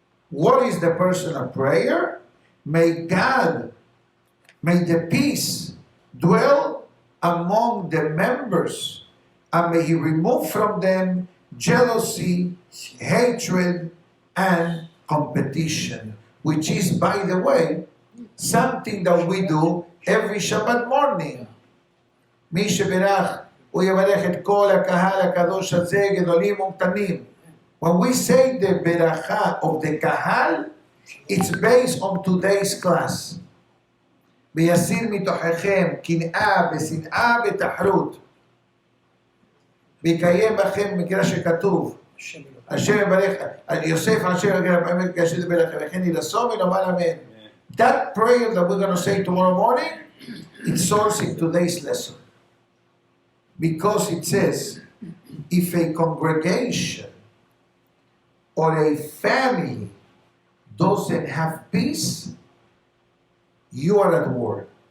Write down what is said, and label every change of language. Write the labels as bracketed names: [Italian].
[English] What is the personal prayer? May God, may the peace dwell among the members, and may he remove from them jealousy, hatred, and competition, which is, by the way, something that we do every Shabbat morning. [Hebrew] מי שברך הוא יברך את כל הקהל הקדוש הזה, גדולים וקטנים. [English] When we say the beracha of the kahal, it's based on today's class. [Hebrew] ויסיר מתוככם קנאה ושנאה ותחרות. ויקיים בכם מקרא שכתוב. השם יברך, יוסף השם יברך, וכן ילסום ונאמר אמן. [English] That prayer that we're going to say tomorrow morning, it sources in today's lesson. Because it says, if a congregation or a family doesn't have peace, you are at war.